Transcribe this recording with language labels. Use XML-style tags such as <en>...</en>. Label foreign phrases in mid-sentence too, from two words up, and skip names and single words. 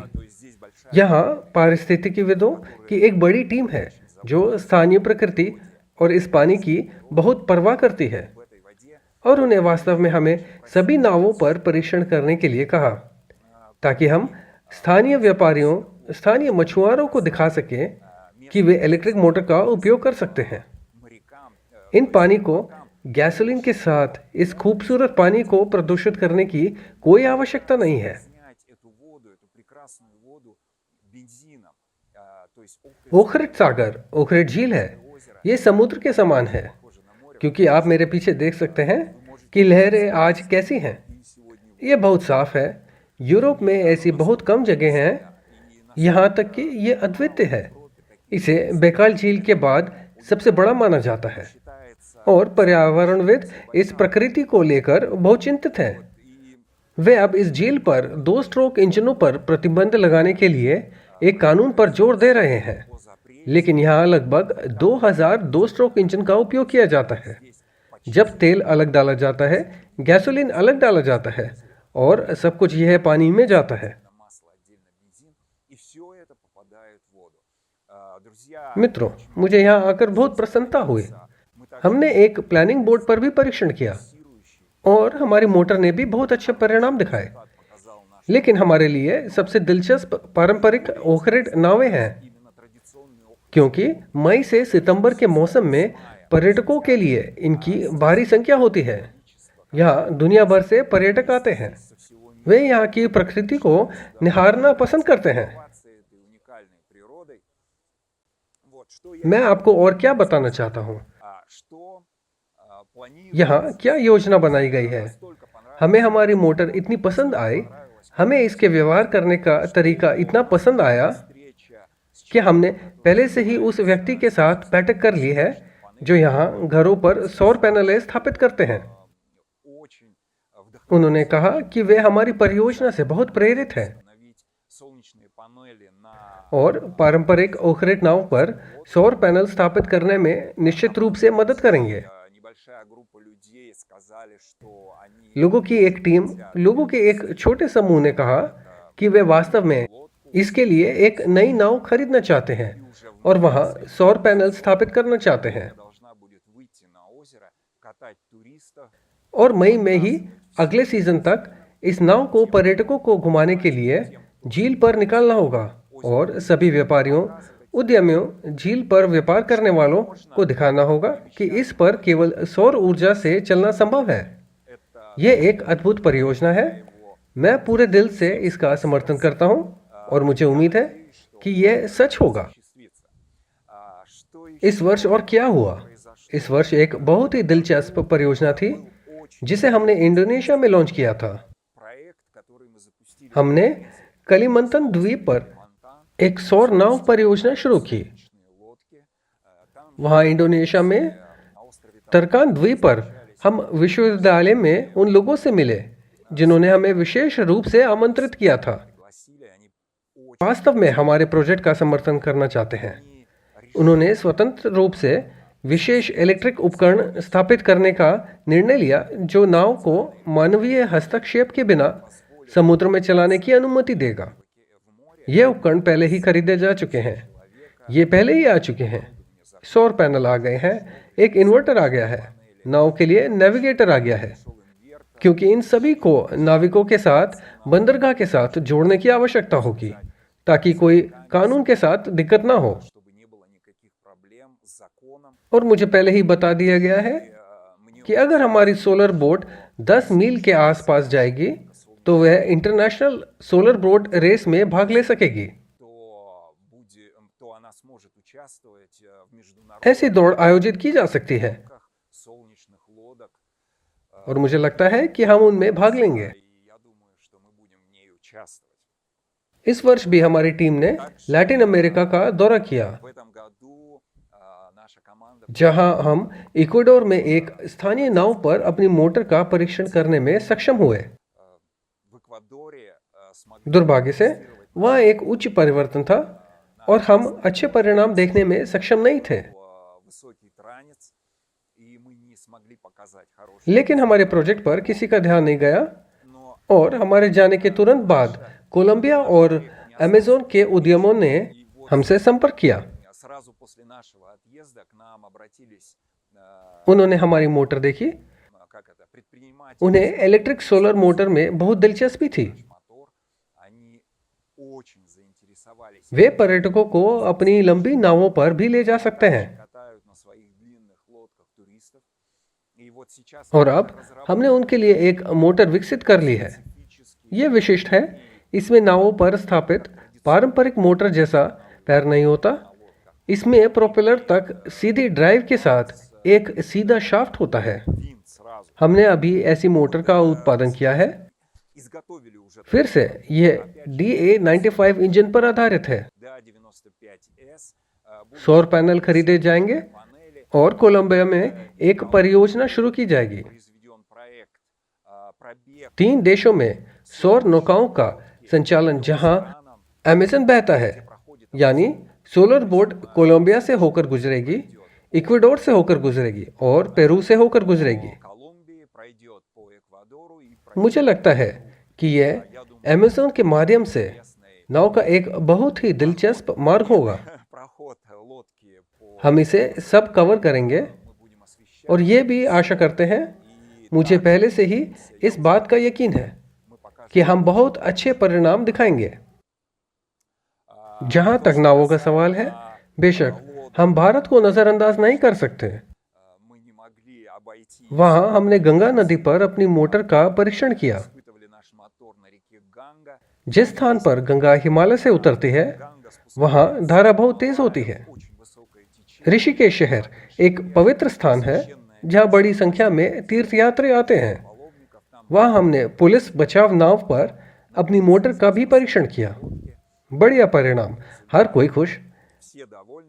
<hi>यहाँ पारिस्थितिकीविदों की एक बड़ी टीम है जो स्थानीय प्रकृति और इस पानी की बहुत परवाह करती है और उन्हें वास्तव में हमें सभी नावों पर परीक्षण करने के लिए कहा ताकि हम स्थानीय व्यापारियों, स्थानीय मछुआरों को दिखा सकें कि वे</hi> <en>electric motor</en> <hi>का उपयोग कर सकते हैं। इन पानी को गैसोलीन के साथ इस खूबसूरत पानी को प्रदूषित करने की कोई आवश्यकता नहीं है।</hi> <ru>Снять эту воду, эту прекрасную воду бензином. То есть</ru> <hi>ओखरिट सागर, ओखरिट झील है, ये समुद्र के समान है,</hi> <ru>похоже на море.</ru> <hi>क्योंकि आप मेरे पीछे देख सकते हैं कि लहरें आज कैसी हैं।</hi> <ru>И сегодня</ru> <hi>ये बहुत साफ है। यूरोप में ऐसी बहुत कम जगह हैं, यहाँ तक कि ये अद्वितीय है। इसे बेकाल झील के बाद सबसे बड़ा माना जाता है</hi> <ru>считается</ru> <hi>और पर्यावरणविद इस प्रकृति को लेकर बहुत चिंतित हैं।</hi> <ru>и</ru> <hi>वे अब इस झील पर</hi> <en>2 stroke engines</en> <hi>पर प्रतिबंध लगाने के लिए एक कानून पर जोर दे रहे हैं,</hi> <ru>по запрету</ru> <hi>लेकिन यहाँ लगभग 2000</hi> <en>2 stroke engine</en> <hi>का उपयोग किया जाता है। जब तेल अलग डाला जाता है, गैसोलीन अलग डाला जाता है और सब कुछ यह पानी में जाता है।</hi> <ru>отдельно масло, отдельно бензин, и все это попадает в воду. Друзья,</ru> <hi>मित्रों, मुझे यहाँ आकर बहुत प्रसन्नता हुई।</hi> <ru>мы также</ru> <hi>हमने एक</hi> <en>planing board</en> <hi>पर भी परीक्षण किया</hi> <ru>фиксирующий</ru> <hi>और हमारी मोटर ने भी बहुत अच्छे परिणाम दिखाए।</hi> <ru>показал наш</ru> <hi>लेकिन हमारे लिए सबसे दिलचस्प पारंपरिक ओखरिट नावें हैं,</hi> <ru>именно традиционный опыт</ru> <hi>क्योंकि मई से सितंबर के मौसम में पर्यटकों के लिए इनकी भारी संख्या होती है। यहाँ दुनिया भर से पर्यटक आते हैं।</hi> <ru>со всего мира.</ru> <hi>वे यहाँ की प्रकृति को निहारना पसंद करते हैं।</hi> <ru>Этой уникальной природой. Вот, что я</ru> <hi>मैं आपको और क्या बताना चाहता हूँ,</hi> <ru>что планирую.</ru> <hi>यहाँ क्या योजना बनाई गई है।</hi> <ru>Настолько понравилось,</ru> <hi>हमें हमारी मोटर इतनी पसंद आई, हमें इसके व्यवहार करने का तरीका इतना पसंद आया</hi> <ru>встреча с</ru> <hi>कि हमने पहले से ही उस व्यक्ति के साथ बैठक कर ली है जो यहाँ घरों पर सौर पैनलें स्थापित करते हैं।</hi> <ru>очень</ru> <hi>उन्होंने कहा कि वे हमारी परियोजना से बहुत प्रेरित हैं</hi> <ru>установить солнечные панели на</ru> <hi>और पारंपरिक ओखरिट नाव पर सौर पैनल स्थापित करने में निश्चित रूप से मदद करेंगे।</hi> <ru>небольшая группа людей сказали, что они</ru> <hi>लोगों के एक छोटे समूह ने कहा कि वे वास्तव में इसके लिए एक नई नाव खरीदना चाहते हैं और वहां सौर पैनल स्थापित करना चाहते हैं।</hi> <ru>должна будет выйти на озеро, катать туристов.</ru> <hi>और मई में ही अगले सीजन तक इस नाव को पर्यटकों को घुमाने के लिए झील पर निकालना होगा और सभी व्यापारियों, उद्यमियों, झील पर व्यापार करने वालों को दिखाना होगा कि इस पर केवल सौर ऊर्जा से चलना संभव है।</hi> <ru>Это</ru> <hi>यह एक अद्भुत परियोजना है। मैं पूरे दिल से इसका समर्थन करता हूं और मुझे उम्मीद है कि यह सच होगा।</hi> <ru>осуществится. Что</ru> <hi>इस वर्ष और क्या हुआ? इस वर्ष एक बहुत ही दिलचस्प परियोजना थी जिसे हमने इंडोनेशिया में लॉन्च किया था।</hi> <ru>проект, который мы запустили</ru> <hi>हमने कलिमंतन द्वीप पर</hi> <ru>Фонтан,</ru> <hi>एक सौर नाव परियोजना शुरू की।</hi> <ru>солнечные лодки. Там</ru> <hi>वहां इंडोनेशिया में</hi> <ru>на острове</ru> <hi>तरकान द्वीप पर हम विश्वविद्यालय में उन लोगों से मिले जिन्होंने हमें विशेष रूप से आमंत्रित किया था।</hi> <ru>пригласили, они очень</ru> <hi>वास्तव में हमारे प्रोजेक्ट का समर्थन करना चाहते हैं। उन्होंने स्वतंत्र रूप से विशेष इलेक्ट्रिक उपकरण स्थापित करने का निर्णय लिया जो नाव को मानवीय हस्तक्षेप के बिना समुद्र में चलाने की अनुमति देगा।</hi> <ru>в море</ru> <hi>ये उपकरण पहले ही खरीदे जा चुके हैं। ये पहले ही आ चुके हैं। सौर पैनल आ गए हैं, एक इन्वर्टर आ गया है, नाव के लिए नेविगेटर आ गया है, क्योंकि इन सभी को नाविकों के साथ बंदरगाह के साथ जोड़ने की आवश्यकता होगी ताकि कोई कानून के साथ दिक्कत ना हो।</hi> <ru>чтобы не было никаких проблем с законом.</ru> <hi>और मुझे पहले ही बता दिया गया है</hi> <ru>Мне</ru> <hi>कि अगर हमारी</hi> <en>solar boat</en> <hi>10 मील के आसपास जाएगी तो वह</hi> <en>international solar boat race</en> <hi>में भाग ले सकेगी।</hi> <ru>то она сможет участвовать в международных</ru> <hi>ऐसी दौड़ आयोजित की जा सकती है</hi> <ru>гонках солнечных лодок.</ru> <hi>और मुझे लगता है कि हम उनमें भाग लेंगे।</hi> <ru>И я думаю, что мы будем в ней участвовать.</ru> <hi>इस वर्ष भी हमारी टीम ने लैटिन अमेरिका का दौरा किया,</hi> <ru>В этом году наша команда</ru> <hi>जहां हम इक्वाडोर में एक स्थानीय नाव पर अपनी मोटर का परीक्षण करने में सक्षम हुए।</hi> <ru>в Эквадоре смогли</ru> <hi>दुर्भाग्य से वहाँ एक उच्च परिवर्तन था और हम अच्छे परिणाम देखने में सक्षम नहीं थे।</hi> <ru>высокий транец, и мы не смогли показать хороший.</ru> <hi>लेकिन हमारे प्रोजेक्ट पर किसी का ध्यान नहीं गया</hi> <ru>Но</ru> <hi>और हमारे जाने के तुरंत बाद कोलंबिया और अमेज़न के उद्यमों ने हमसे संपर्क किया।</hi> <ru>сразу после нашего отъезда к нам обратились</ru> <hi>उन्होंने हमारी मोटर देखी।</hi> <ru>как это, предприниматели</ru> <hi>उन्हें</hi> <en>electric solar motor</en> <hi>में बहुत दिलचस्पी थी।</hi> <ru>мотор. Они очень заинтересовались.</ru> <hi>वे पर्यटकों को अपनी लंबी नावों पर भी ले जा सकते हैं।</hi> <ru>Катают на своих длинных лодках туристов. И вот сейчас</ru> <hi>और अब हमने उनके लिए एक मोटर विकसित कर ली है। ये विशिष्ट है, इसमें नावों पर स्थापित पारंपरिक मोटर जैसा पैर नहीं होता। इसमें प्रोपेलर तक सीधी ड्राइव के साथ एक सीधा शाफ्ट होता है।</hi> <ru>винт сразу.</ru> <hi>हमने अभी ऐसी मोटर का उत्पादन किया है।</hi> <ru>Изготовили уже</ru> <hi>फिर से यह DA95 इंजन पर आधारित है। DA95S. सौर पैनल खरीदे जाएंगे</hi> <ru>Панели.</ru> <hi>और कोलंबिया में एक परियोजना शुरू की जाएगी।</hi> <ru>Произведен проект. Пробег</ru> <hi>3 देशों में सौर नौकाओं का संचालन जहां अमेज़न बहता है, यानी</hi> <en>solar boat</en> <hi>कोलंबिया से होकर गुजरेगी, इक्वाडोर से होकर गुजरेगी और पेरू से होकर गुजरेगी।</hi> <ru>Колумбии пройдет по Эквадору и</ru> <hi>मुझे लगता है कि यह अमेज़न के माध्यम से नाव का एक बहुत ही दिलचस्प मार्ग होगा।</hi> <ru>проход лодки по</ru> <hi>हम इसे सब कवर करेंगे</hi> <ru>мы будем освещать.</ru> <hi>और ये भी आशा करते हैं, मुझे पहले से ही इस बात का यकीन है</hi> <ru>Мы покажем.</ru> <hi>कि हम बहुत अच्छे परिणाम दिखाएंगे। जहां तक नावों का सवाल है, बेशक हम भारत को नज़रअंदाज नहीं कर सकते।</hi> <ru>Мы не могли обойти.</ru> <hi>वहां हमने गंगा नदी पर अपनी मोटर का परीक्षण किया।</hi> <ru>Испытывали наш мотор на реке Ганга.</ru> <hi>जिस स्थान पर गंगा हिमालय से उतरती है,</hi> <ru>Ганга спускается</ru> <hi>वहां धारा बहुत तेज होती है।</hi> <ru>очень высокое течение.</ru> <hi>ऋषिकेश शहर एक पवित्र स्थान है जहां बड़ी संख्या में तीर्थयात्री आते हैं।</hi> <ru>Паломников там</ru> <hi>वहां हमने पुलिस बचाव नाव पर अपनी मोटर का भी परीक्षण किया। बढ़िया परिणाम, हर कोई खुश।</hi> <ru>все довольны.</ru>